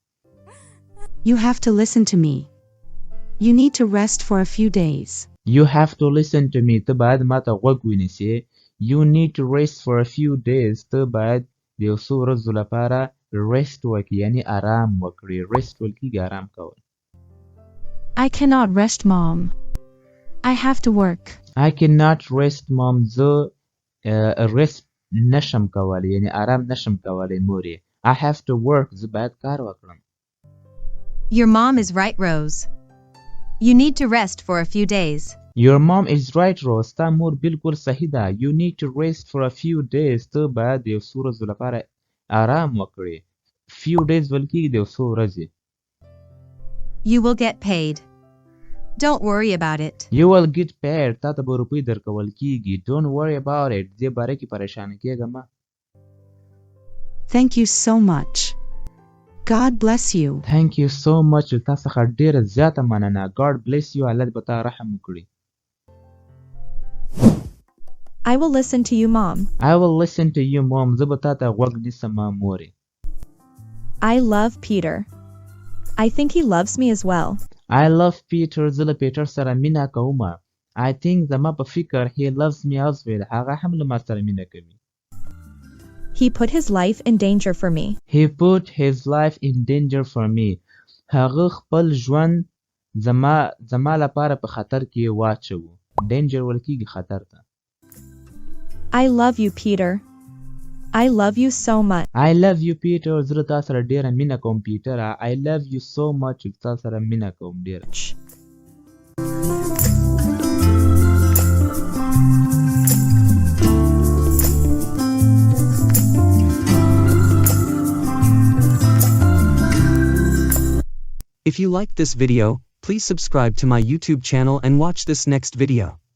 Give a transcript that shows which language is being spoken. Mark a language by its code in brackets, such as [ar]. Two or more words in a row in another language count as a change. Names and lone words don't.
[en] You have to listen to me. You need to rest for a few days. You have to listen to me. [ps] ته باید ما ته غوږ ونیسې. [en] You need to rest for a few days. [ps] ته باید د یو څو ورځو لپاره rest وکړې یعنې آرام وکړې. rest ویل کېږي آرام کول. [en] I cannot rest, Mom. I have to work. I cannot rest mom. [ps] زه rest نشم کولی یعنی آرام نشم کولی مورې. [en] I have to work. [ps] زه باید کار وکړم. [en] Your mom is right, Rose. You need to rest for a few days. Your mom is right, Rose. [ps] ستا مور بالکل صحیح ده. [en] You need to rest for a few days. [ps] ته باید د یو څو ورځو لپاره آرام وکړې. [en] few days [ps] ویل کېږي د یو څو ورځې. [en] You will get paid. Don't worry about it. You will get paid. [ps] تا ته به روپۍ درکول کېږي. [en] Don't worry about it. [ps] دې باره کې پریشانه کېږه مه. [en] Thank you so much. God bless you. Thank you so much. [ps] تا څخه ډېره زیاته مننه. [en] God bless you. [ps] الله دې په تا رحم وکړي. [en] I will listen to you, Mom. I will listen to you, Mom. [ps] زه به تا ته غوږ نیسم مورې. [en] I love Peter. I think he loves me as well. I love Peter. [ps] زه له پیټر سره مینه کوم. [en] I think [ps] زما په فکر [en] he loves me as well. [ps] هغه هم له ما سره مینه کوي. [en] He put his life in danger for me. He put his life in danger for me. [ps] هغه خپل ژوند زما لپاره په خطر کې واچو. danger ولکېږي خطر ته. [en] I love you, Peter. I love you so much. I love you Peter. [ps] زه تا سره ډیره مینه کوم پیټر. [en] I love you so much. [ps] تا سره مینه کوم ډیره. [en] If you liked this video, please subscribe to my YouTube channel and watch this next video.